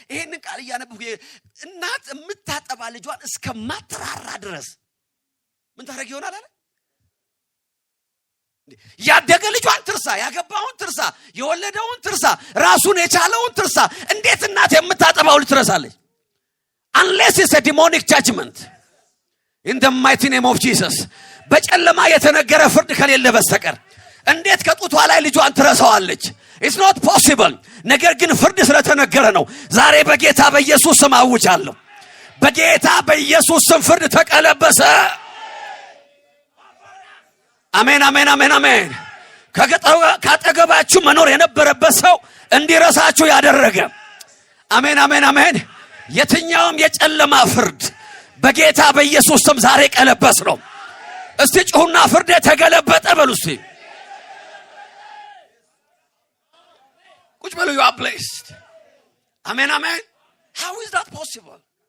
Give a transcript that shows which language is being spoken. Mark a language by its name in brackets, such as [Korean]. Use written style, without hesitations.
[Amharic] ይሄንን ቃል ያነበብኩ እናት የምታጠባ ልጇን እስከማትራራ ድረስ ምን ታደርግ ይሆናል አለ? ያደገ ልጇን ትርሳ፣ ያገባውን ትርሳ፣ የወለደውን ትርሳ፣ ራሱን የቻለውን ትርሳ። እንዴት እናት የምታጠባው ልጅ ትረሳለች? [English] Unless it's a demonic judgment. In the mighty name of Jesus. [Amharic] በጨለማ የተነገረ ፍርድ ከሌለ በስተቀር እንዴት ከጡቷ ላይ ልጇን ትረሳዋለች? [English] It's not possible. [Amharic] ነገር ግን ፍርድ ስለተነገረ ነው። ዛሬ በጌታ በኢየሱስ ስም አውጃለሁ። በጌታ በኢየሱስ ስም ፍርድ ተቀለበሰ። አሜን አሜን አሜን አሜን። ካጠገባችሁ መኖር የነበረበት ሰው እንዲረሳችሁ ያደረገ አሜን አሜን አሜን። የትኛውም የጨለማ ፍርድ በጌታ በኢየሱስ ስም ዛሬ ቀለበስ ነው። እስቲ ጩሁና ፍርድ ተገለበጠ በሉ እስቲ። ቁጭ በሉ። [English] you are blessed. [Amharic] አሜን አሜን። [English] How is that possible?